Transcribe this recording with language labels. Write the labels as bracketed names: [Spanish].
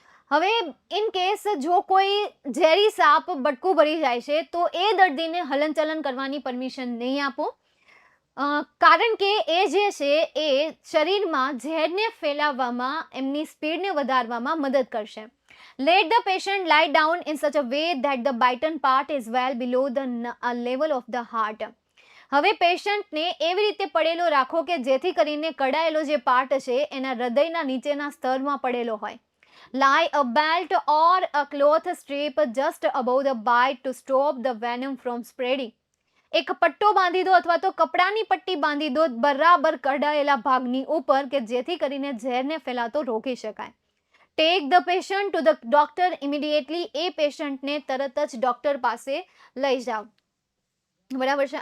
[Gujarati] હવે in case જો કોઈ ઝેરી સાપ બટકું ભરી જાય છે તો એ દર્દીને હલનચલન કરવાની પરમિશન નહીં આપો, કારણ કે એ જે છે એ શરીરમાં ઝેરને ફેલાવવામાં, એમની સ્પીડને વધારવામાં મદદ કરશે. [English] Let the patient lie down in such a way that the bitten part is well below the level of the heart. [Gujarati] હવે પેશન્ટને એવી રીતે પડેલો રાખો કે જેથી કરીને કડાયેલો જે પાર્ટ છે એના હૃદયના નીચેના સ્તરમાં પડેલો હોય. [English] Lie a belt or a cloth strip just above the bite to stop the venom from spreading. [Gujarati] એક પટ્ટો બાંધી દો અથવા તો કપડાની પટ્ટી બાંધી દો બરાબર કઢાયેલા ભાગની ઉપર કે જેથી કરીને ઝેરને ફેલાતો રોકી શકાય. [English] Take the patient to the doctor immediately. [Gujarati] એ પેશન્ટને તરત જ ડોક્ટર પાસે લઈ જાઓ. બરાબર છે.